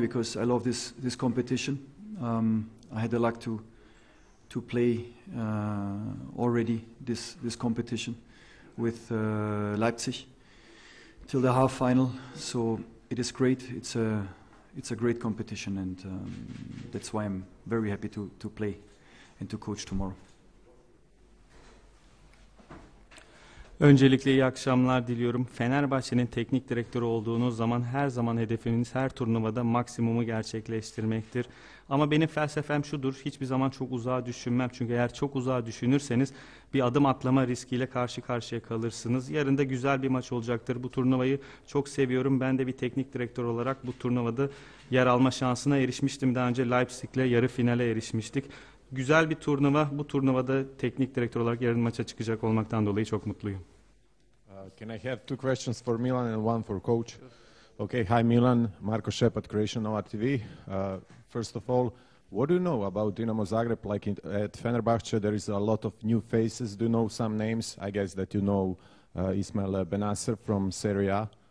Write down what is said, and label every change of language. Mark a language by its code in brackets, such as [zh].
[en] Because I love this competition. I had the luck to play already this competition with Leipzig till the half final. So it is great. It's a great competition, and that's why I'm very happy to play and to coach tomorrow. [tr] Öncelikle iyi akşamlar diliyorum. Fenerbahçe'nin teknik direktörü olduğunuz zaman her zaman hedefimiz her turnuvada maksimumu gerçekleştirmektir. Ama benim felsefem şudur: hiçbir zaman çok uzağa düşünmem. Çünkü eğer çok uzağa düşünürseniz bir adım atlama riskiyle karşı karşıya kalırsınız. Yarın da güzel bir maç olacaktır. Bu turnuvayı çok seviyorum. Ben de bir teknik direktör olarak bu turnuvada yer alma şansına erişmiştim. Daha önce Leipzig'le yarı finale erişmiştik. Güzel bir turnuva. Bu turnuvada teknik direktör olarak yarın maça çıkacak olmaktan dolayı çok mutluyum. [en] Can I have two questions for Milan and one for coach? Okay, hi Milan, Marko Šepat, Croatian Nova TV. First of all, what do you know about Dinamo Zagreb? Like at Fenerbahçe, there is a lot of new faces. Do you know some names? I guess that you know Ismail Benasser from Serie A.